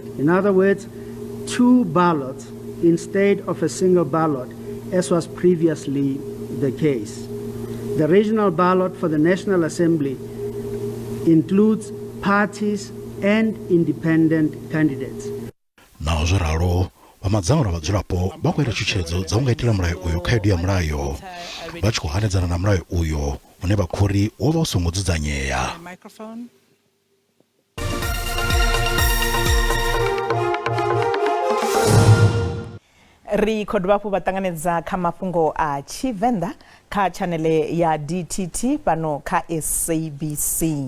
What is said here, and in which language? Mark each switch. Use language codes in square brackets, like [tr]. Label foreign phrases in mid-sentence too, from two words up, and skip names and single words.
[en] In other words, 2 ballots instead of a single ballot, as was previously the case. The regional ballot for the National Assembly includes parties and independent candidates. [ve] naho zwo ralo vhamadzangano vhadzulapo vha khou ita tshutshedzo dza u nga itela mulayo uyu khaedu ya mulayo vha tshi khou hanedzana na mulayo uyo une vha khori wo vha u songo dzudzanyea. ri khou dovha hafhu vha ṱanganedza kha mafhungo a Tshivenda kha chanele ya DTT fhano kha SABC.